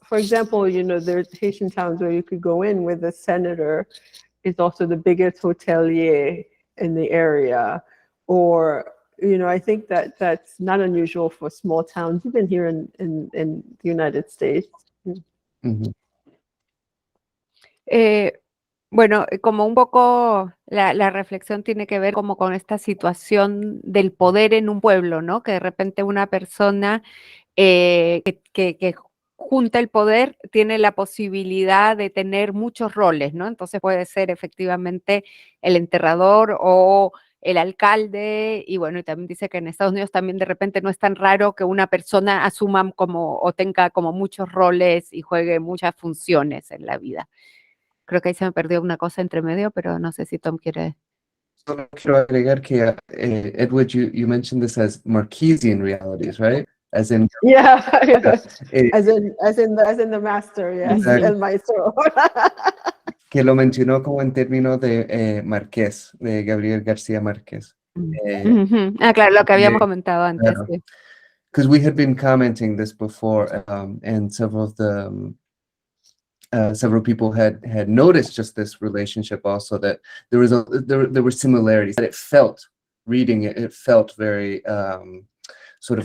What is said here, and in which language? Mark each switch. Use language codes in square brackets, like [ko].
[en] For example, you know, there's Haitian towns where you could go in where the senator is also the biggest hotelier in the area, or you know, I think that's not unusual for small towns, even here in the United States. Mm-hmm. [es] Bueno, como un poco la reflexión tiene que ver como con esta situación del poder en un pueblo, ¿no? Que de repente una persona que junta el poder tiene la posibilidad de tener muchos roles, ¿no? Entonces puede ser efectivamente el enterrador o el alcalde, y bueno, y también dice que en Estados Unidos también de repente no es tan raro que una persona asuma como o tenga como muchos roles y juegue muchas funciones en la vida. Creo que ahí se me perdió una cosa entre medio, pero no sé si Tom quiere. Solo quiero agregar que, [en] Edwidge, you mentioned this as Marquesian realities, right? As in, Yeah, eh, as in the master, yes, Exactly. [es] el maestro. que lo mencionó como en términos de Márquez, de Gabriel García Márquez. Claro, lo que habíamos comentado antes. Claro. Sí. [en] Because we had been commenting this before, and several of the several people had noticed just this relationship also, that there were similarities, that it felt, reading it, it felt very sort of